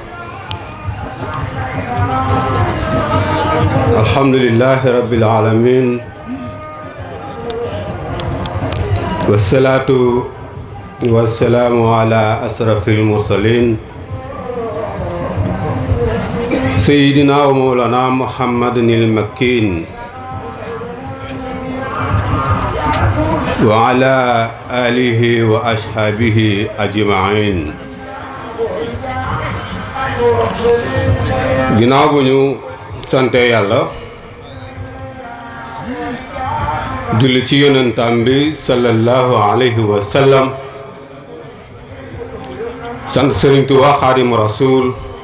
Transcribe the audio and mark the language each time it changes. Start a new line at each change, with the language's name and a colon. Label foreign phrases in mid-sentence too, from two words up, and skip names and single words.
Arabic: الحمد لله رب العالمين والصلاة والسلام على أشرف المرسلين سيدنا ومولانا محمد المكين وعلى آله وأصحابه أجمعين
Wolof: ginnaaw bu ñu sante yàlla julli ci yonentam bi
Arabic: صلى الله عليه وسلم
Wolof: sant Sëriñ Tuubaa Xaadimu Rasuul.